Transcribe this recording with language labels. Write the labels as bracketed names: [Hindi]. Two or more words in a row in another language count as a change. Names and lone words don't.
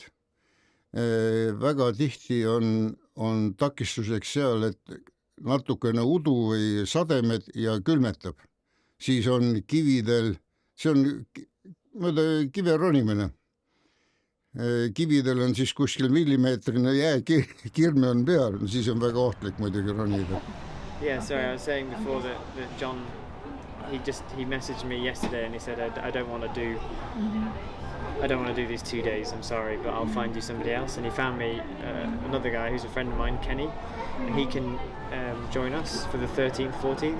[Estonian] Väga tihti on takistuseks seal, et natukene udu või sademed ja külmetab. Siis on kividel, see on mööda kive ronimine. Kividel on siis kuskil millimeetrine jääkirme on peal, siis on väga ohtlik muidugi ronida. [English] Yeah, sorry, I was saying before that John, he messaged me yesterday and he said, I don't want to do these 2 days, I'm sorry, but I'll find you somebody else. And he found me another guy who's a friend of mine, Kenny, and he can join us for the 13th, 14th.